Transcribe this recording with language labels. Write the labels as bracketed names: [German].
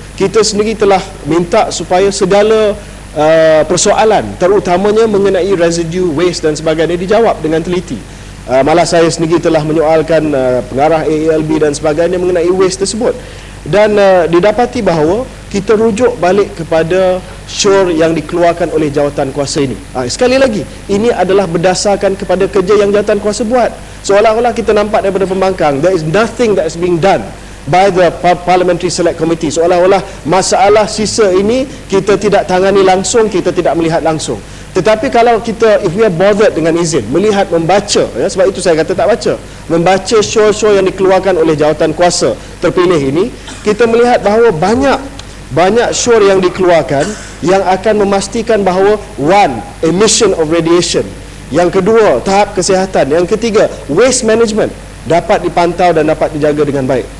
[Malay] Kita sendiri telah minta supaya segala persoalan, terutamanya mengenai residue, waste dan sebagainya, dijawab dengan teliti. Malah saya sendiri telah menyoalkan pengarah AALB dan sebagainya mengenai waste tersebut. Dan didapati bahawa kita rujuk balik kepada syur yang dikeluarkan oleh jawatan kuasa ini. Sekali lagi, ini adalah berdasarkan kepada kerja yang jawatan kuasa buat. Seolah-olah kita nampak daripada pembangkang, [English] there is nothing that is being done by the Parliamentary Select Committee. [Malay] Seolah-olah masalah sisa ini kita tidak tangani langsung, kita tidak melihat langsung. Tetapi kalau kita, [English] if we are bothered [Malay] dengan izin, melihat, membaca, ya, sebab itu saya kata tak baca, membaca show-show yang dikeluarkan oleh jawatan kuasa terpilih ini, kita melihat bahawa banyak show yang dikeluarkan yang akan memastikan bahawa one, [English] emission of radiation, [Malay] yang kedua, tahap kesihatan, yang ketiga, waste management dapat dipantau dan dapat dijaga dengan baik.